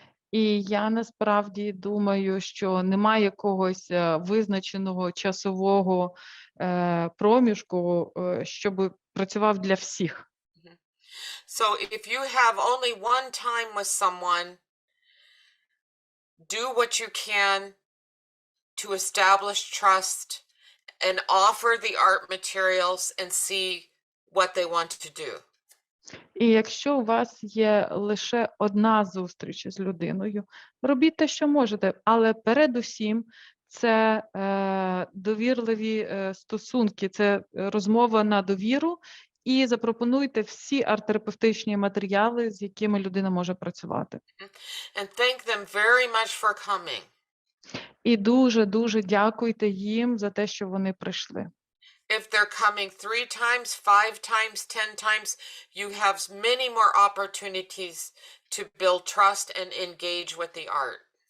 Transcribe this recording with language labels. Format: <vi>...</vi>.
<uk>І я насправді думаю, що немає якогось визначеного часового проміжку, щоб працював для всіх.</uk> <en>So if you have only one time with someone, do what you can to establish trust and offer the art materials and see what they want to do.</en> <uk>І якщо у вас є лише одна зустріч з людиною, робіть те, що можете, але передусім це довірливі стосунки, це розмова на довіру, і запропонуйте всі арт-терапевтичні матеріали, з якими людина може працювати.</uk> <en>And thank them very much for coming.</en> <uk>І дуже-дуже дякуйте їм за те, що вони прийшли.</uk> <en>If they're coming 3 times, 5 times, 10 times, you have many more opportunities to build trust and engage with the art.</en>